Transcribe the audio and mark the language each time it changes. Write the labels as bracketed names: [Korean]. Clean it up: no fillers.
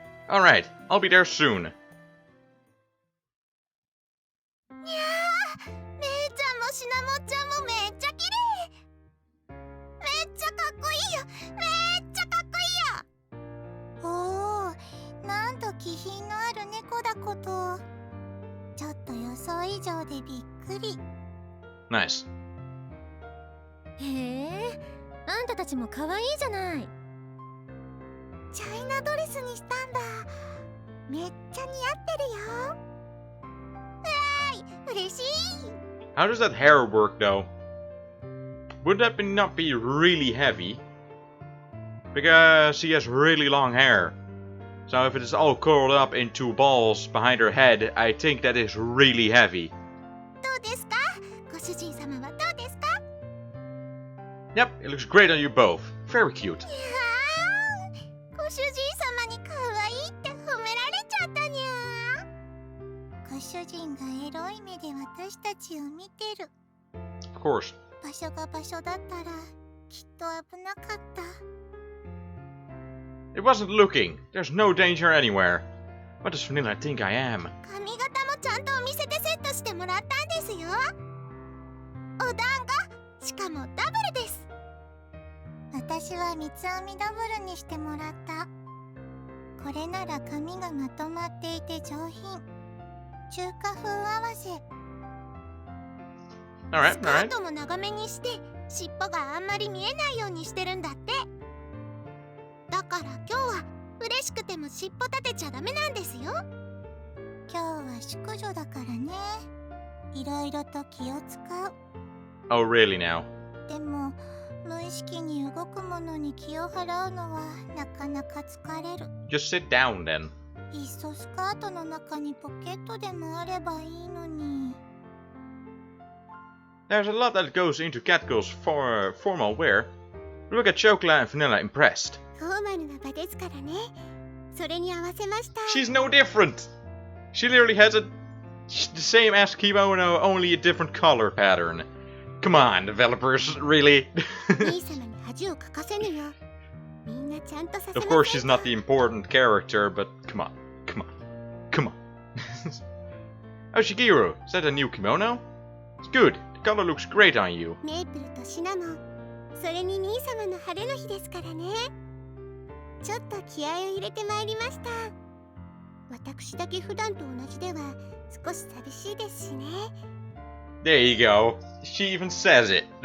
[English] Alright, I'll be there soon. [Japanese] にゃー、めいちゃんもしなもちゃんもめっちゃ綺麗。めっちゃかっこいいよ。めっちゃかっこいいよ。おお、なんと気品のある猫だこと。ちょっと予想以上でびっくり。 [English] Nice. [Japanese] へえ、あんたたちも可愛いじゃない。チャイナドレスにしたんだ。めっちゃ似合ってるよ。わーい、嬉しい。 [English] How does that hair work though? Would that not be really heavy? Because she has really long hair. So if it is all curled up into balls behind her head, I think that is really heavy. [Japanese] どうですか？ご主人様はどうですか？ [English] Yep, it looks great on you both. Very cute. [Japanese] いやー、ご主人様に可愛いって褒められちゃったにゃー。ご主人がエロい目で私たちを見てる。 [English] Of course. [Japanese] 場所が場所だったらきっと危なかった。 [English] It wasn't looking. There's no danger anywhere. What does Vanilla think I am? [Japanese] 髪型もちゃんとお店でセットしてもらったんですよ。お団子、しかもダブルです。私は三つ編みダブルにしてもらった。これなら髪がまとまっていて上品。中華風合わせ。 [English] Alright, [Japanese] スカー [English] alright. [Japanese] トも長めにして尻尾があんまり見えないようにしてるんだって。だから今日は嬉しくても尻尾立てちゃダメなんですよ。今日は淑女だからね。いろいろと気を使う。 [English] Oh, really now? [Japanese] でも無意識に動くものに気を払うのはなかなか疲れる。 [English] Just sit down then. [Japanese] いっそスカートの中にポケットでもあればいいのに。 [English] There's a lot that goes into Catgirl's formal wear. Look at Chocolate and Vanilla impressed. [Japanese] フォーマルな場ですからね。それに合わせました。 [English] She's no different! She literally has the same as kimono, only a different color pattern. Come on, developers, really? [Japanese] 兄様に恥をかかせぬよ。みんなちゃんとさせませんか。 [English] Of course she's not the important character, but come on, come on, come on. Oh, Shigeru, is that a new kimono? It's good, the color looks great on you. [Japanese] メイプルとシナモン、それに兄様の晴れの日ですからね。ちょっと気合を入れてまいりました。私だけ普段と同じでは少し寂しいですしね。 [English] There you go. She even says it.